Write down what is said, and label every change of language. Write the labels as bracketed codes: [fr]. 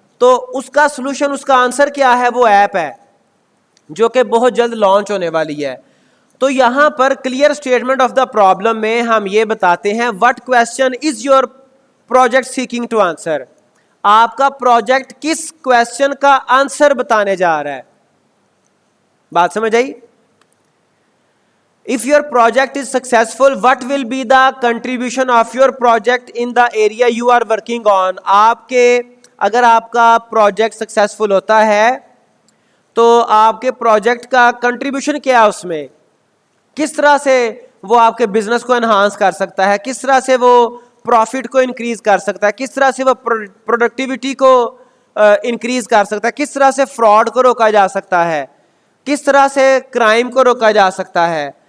[ur] تو اس کا سلوشن, اس کا آنسر کیا ہے, وہ ایپ ہے جو کہ بہت جلد لانچ ہونے والی ہے. تو یہاں پر clear statement of the problem میں ہم یہ بتاتے ہیں [en] What question is your project seeking to answer. [ur] آپ کا پروجیکٹ کس کویشچن کا آنسر بتانے جا رہا ہے. بات سمجھ آئی؟ [en] If your project is successful, what will be the contribution of your project in the area you are working on? [ur] اگر آپ کا پروجیکٹ سکسیسفل ہوتا ہے تو آپ کے پروجیکٹ کا کنٹریبیوشن کیا ہے, اس میں کس طرح سے وہ آپ کے بزنس کو انہانس کر سکتا ہے, کس طرح سے وہ پروفٹ کو انکریز کر سکتا ہے, کس طرح سے وہ پروڈکٹیوٹی کو انکریز کر سکتا ہے, کس طرح سے فراڈ کو روکا جا سکتا ہے, کس طرح سے کرائم کو روکا جا سکتا ہے.